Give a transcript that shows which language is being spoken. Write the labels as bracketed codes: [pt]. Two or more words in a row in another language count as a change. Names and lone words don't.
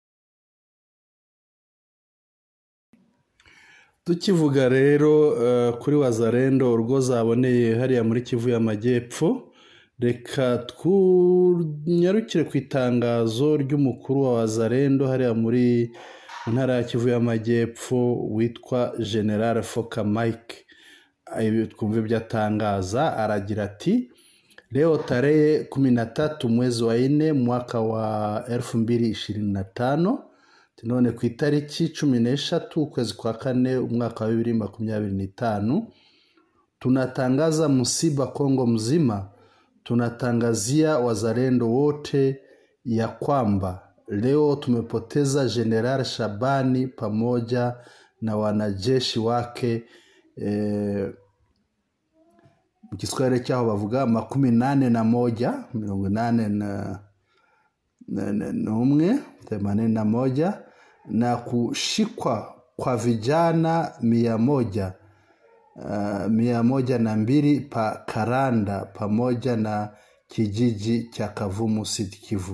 [rw] Tukivuga rero kuri Wazalendo urwo zaboneye hariya muri Kivu y'Amajyepfo, reka twunyarukire ku itangazo ry'umukuru wa Wazalendo hariya muri ntara ya Kivu y'Amajyepfo witwa General Foka Mike, twumve ibyo atangaza. [sw] Aragira ati leo tarehe 13 mwezi wa 4 mwaka wa 2025, [rw] none ku itariki 13 ukwezi kwa 4 umwaka wa 2025, [sw] tunatangaza msiba Kongo mzima. Tunatangazia wazalendo wote ya kwamba leo tumepoteza General Shabani pamoja na wanajeshi wake, mkiswahili [rw] cyaho bavuga [sw] 81 na kushikwa kwa vijana 102 pa Karanda pamoja na kijiji cha Kavumu Sud Kivu.